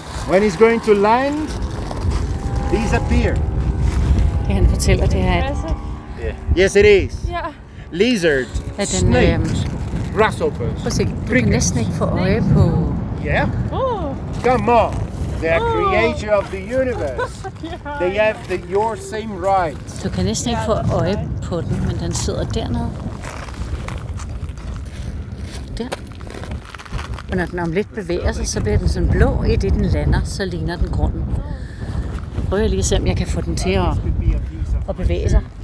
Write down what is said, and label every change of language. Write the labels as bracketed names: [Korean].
[English] When he's going to land, disappear. [Danish] Det han fortæller, det er, at... [English] Yes, it is. Yeah. Lizard, [Danish] den, [English] snakes, grasshoppers. [Danish] Prøv at se, du kan næsten ikke få øje på... Yeah? Oh. [English] Come on. They are creator of the universe. They have your same rights. [Danish] Du kan næsten ikke få øje på den, men den sidder dernede. Der. Og når den om lidt bevæger sig, så bliver den sådan blå. I det den lander, så ligner den grunden. Prøver jeg lige at se, om jeg kan få den til at bevæge sig.